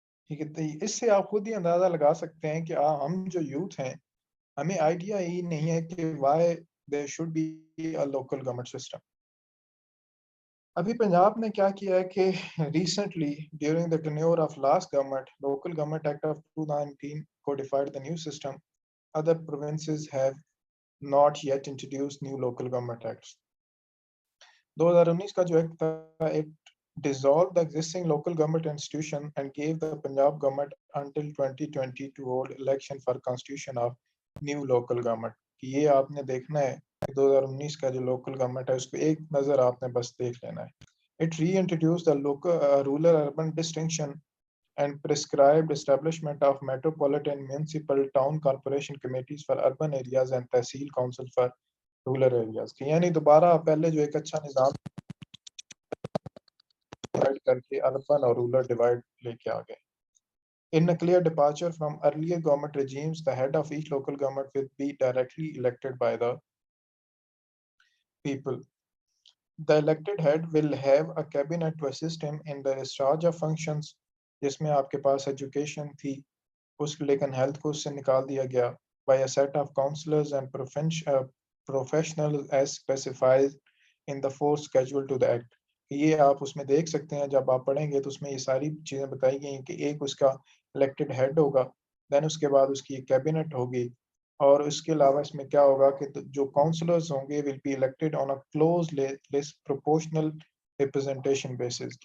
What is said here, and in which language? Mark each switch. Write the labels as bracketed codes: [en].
[ur] ٹھیک ہے، اس سے آپ خود ہی اندازہ لگا سکتے ہیں کہ ہم جو یوتھ ہیں ہمیں آئیڈیا ہی نہیں ہے کہ [en] Why there should be a local government system. [ur] ابھی پنجاب نے کیا کیا ہے کہ [en] Recently during the tenure of last government local government act of 2019 codified the new system. Other provinces have not yet introduced new local government acts. [ur] 2019 کا جو act تھا [en] it dissolved the existing local government institution and gave the Punjab government until 2020 to hold election for constitution of new local government. [ur] یہ آپ نے دیکھنا ہے کہ 2019 کا جو local government ہے اس کو ایک نظر آپ نے بس دیکھ لینا ہے. [en] It reintroduced the local rural-urban distinction and prescribed establishment of metropolitan municipal town corporation committees for urban areas and tehsil council for rural areas. [ur] یعنی دوبارہ پہلے جو ایک اچھا نظام ڈیوائڈ کر کے اربن اور رورل ڈیوائڈ لے کے آ گئے. [en] In a clear departure from earlier government regimes, the head of each local government will be directly elected by the people. The elected head will have a cabinet to assist him in the discharge of functions, [ur] جس میں آپ کے پاس education تھی اس لیکن health کو اس سے نکال دیا گیا. [en] by a set of councillors and professionals as specified in the fourth schedule to the act. [ur] یہ آپ اس میں دیکھ سکتے ہیں جب آپ پڑھیں گے تو اس میں یہ ساری چیزیں بتائی گئی ہیں کہ ایک اس کا الیکٹڈ ہیڈ ہوگا، دین اس کے بعد اس کی کیبنٹ ہوگی، اور اس کے علاوہ اس میں کیا ہوگا کہ جو کاؤنسلرز ہوں گے [en] will be elected on a close list proportional representation basis.